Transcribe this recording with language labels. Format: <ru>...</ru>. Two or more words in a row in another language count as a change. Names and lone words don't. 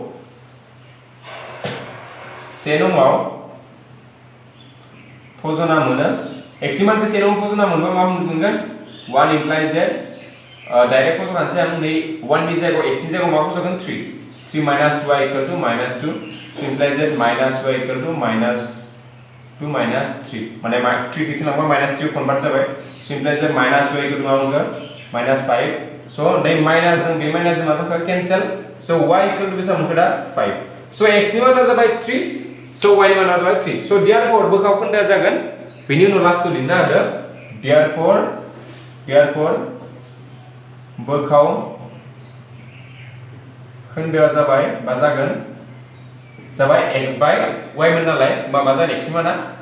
<brx>से नंआव फजना मोनो x नि मानखौ से नंआव फजना मोनबा मा मोनगोन 1</brx> <en>implies that</en> <brx>डाइरेक्ट फजनानैसै आं नै 1 नि जायगायाव x नि जायगायाव मा फजगोन</brx> <en>3 minus y equal to -2 so implies that -y equal to -2 -3</en> <brx>माने 3 किथिं लांबा -3 कन्वर्ट जाबाय</brx> <en>so implies that -y equal to</en> <brx>मा मोनगोन -5 so नै माइनस जों बे माइनस जों मा जाखो कैंसिल</brx> <en>so y equal to</en> <brx>बेसेबां मोनखो दा 5 so x नि माना जाबाय 3 so y नि माना जाबाय 3</brx> <en>so therefore</en> <brx>बोखाव खोन्दोआ जागोन बेनि उनाव लास्ट लिरनो हादो therefore बोखाव खोन्दोआ जाबाय बा जागोन जाबाय</brx> <en>x by y</en> <brx>मोन नालाय मा जागोन x नि माना</brx>